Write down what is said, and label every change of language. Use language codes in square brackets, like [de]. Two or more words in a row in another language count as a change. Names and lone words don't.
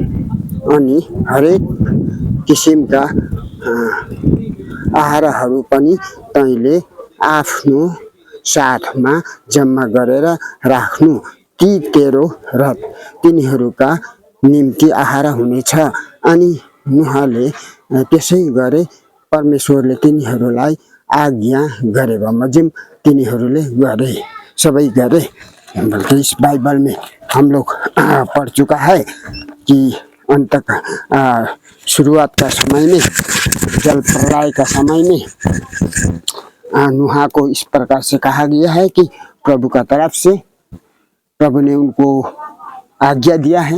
[ne] अनि हरेक किसिमका आहारहरू पनि तैँले आफ्नो साथमा जम्मा गरेर राख्नु। ती तेरो र तिनीहरूका निम्ति आहार हुनेछ। अनि नूहले त्यसै गरे। परमेश्वरले तिनीहरूलाई आज्ञा गरे बमोजिम तिनीहरूले गरे, सबै गरे। [hi] इस बाइबल में हम लोग पढ़ चुका है कि अंत शुरुआत का समय में, जल प्रलय का समय में नूह को इस प्रकार से कहा गया है कि प्रभु का तरफ से प्रभु ने उनको आज्ञा दिया है।